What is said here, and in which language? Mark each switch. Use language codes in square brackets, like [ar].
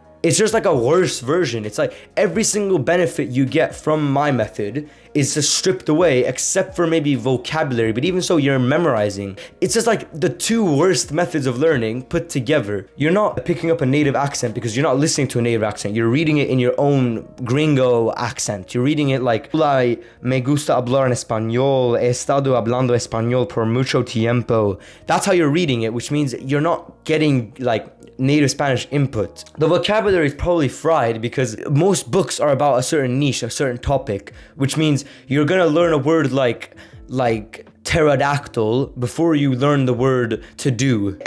[en] It's just a worse version. It's every single benefit you get from my method is just stripped away, except for maybe vocabulary, but even so, you're memorizing. It's just like the two worst methods of learning put together. You're not picking up a native accent because you're not listening to a native accent. You're reading it in your own gringo accent. You're reading it like, [es] me gusta hablar en español, he estado hablando español por mucho tiempo. [en] That's how you're reading it, which means you're not getting like native Spanish input. The vocabulary is probably fried because most books are about a certain niche, a certain topic, which means you're gonna learn a word like pterodactyl before you learn the word to do.